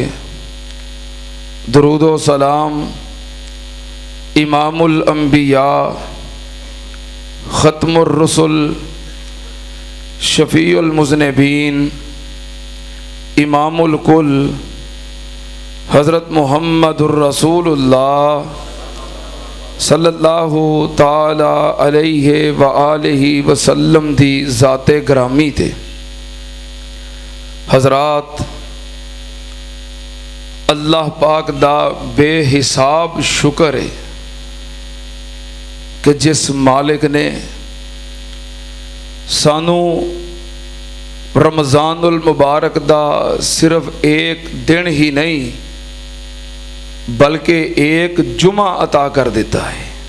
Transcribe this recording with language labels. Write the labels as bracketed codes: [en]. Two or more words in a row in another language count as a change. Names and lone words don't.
[pa] درود و سلام امام الانبیاء ختم الرسل شفیع المذنبین امام الکل حضرت محمد رسول اللہ [ar] صلى الله تعالى عليه وآله وسلم [pa] دی ذات گرامی تے. حضرات، اللہ پاک دا بے حساب شکر ہے کہ جس مالک نے سانوں رمضان المبارک دا صرف ایک دن ہی نہیں بلکہ ایک جمعہ عطا کر دیتا ہے.